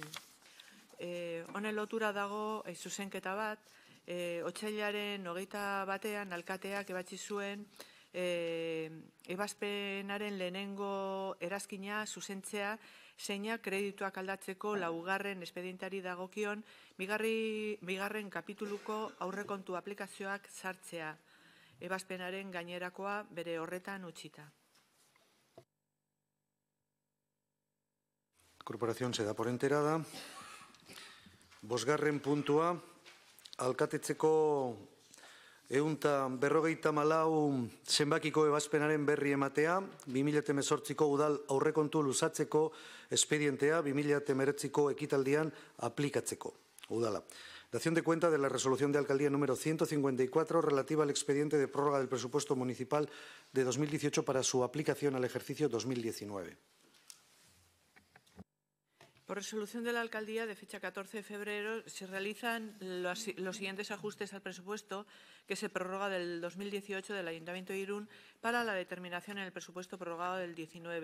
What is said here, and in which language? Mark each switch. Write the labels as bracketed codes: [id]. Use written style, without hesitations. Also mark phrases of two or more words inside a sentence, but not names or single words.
[eu] Honen lotura dago zuzenketa bat, otsailaren 21an alkateak ebatzi zuen ebazpenaren lehenengo erazkina zuzentzea zeina kredituak aldatzeko 4. espedientari dagokion bigarren kapituluko aurrekontu aplikazioak sartzea, ebazpenaren gainerakoa bere horretan utzita. [es] La corporación se da por enterada. [eu] Bosgarren puntua, alkatetzeko 154 zenbakiko ebazpenaren berri ematea, 2018ko udal aurrekontu luzatzeko espedientea, 2019ko ekitaldian aplikatzeko. Udala. [es] Dación de cuenta de la resolución de alcaldía número 154 relativa al expediente de prórroga del presupuesto municipal de 2018 para su aplicación al ejercicio 2019. Por resolución de la alcaldía de fecha 14 de febrero se realizan los siguientes ajustes al presupuesto que se prorroga del 2018 del Ayuntamiento de Irún para la determinación en el presupuesto prorrogado del 19.